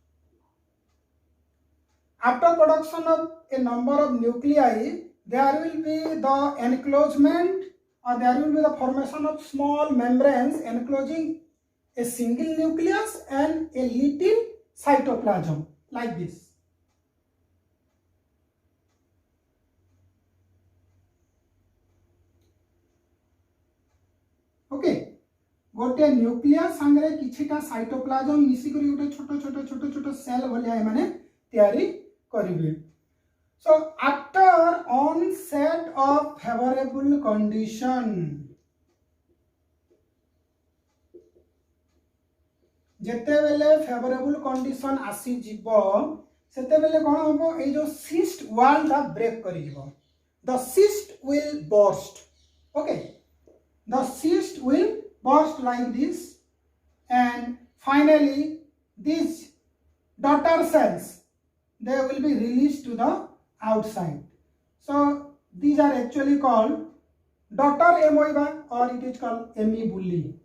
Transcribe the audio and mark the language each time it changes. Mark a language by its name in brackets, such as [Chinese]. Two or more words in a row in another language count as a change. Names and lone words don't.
[English] After production of a number of nuclei, there will be the enclosement or there will be the formation of small membranes enclosing a single nucleus and a little cytoplasm like this. [Odia] Okay, ଗୋଟେ ନ୍ୟୁକ୍ଲିଅସ ସଙ୍ଗେ କିଛିଟା ସାଇଟୋପ୍ଲାଜ୍ମ ମିଶି କରି ଗୋଟେ ଛୋଟ ଛୋଟ ସେଲ ଭଳିଆ ମାନେ ତିଆରି କରିବେ. [English] So after onset of favorable condition, [Odia] ଯେତେ ବେଳେ [English] favorable condition [Odia] ଆସି ଯିବ ସେତେ ବେଳେ କଣ ହେବ ଏ ଯୋ [English] cyst wall [Odia] ଟା ବ୍ରେକ କରି ଯିବ. [English] The cyst will burst. Okay, the cyst will burst like this, and finally these daughter cells, they will be released to the outside. So these are actually called daughter amoeba, or it is called amebulae.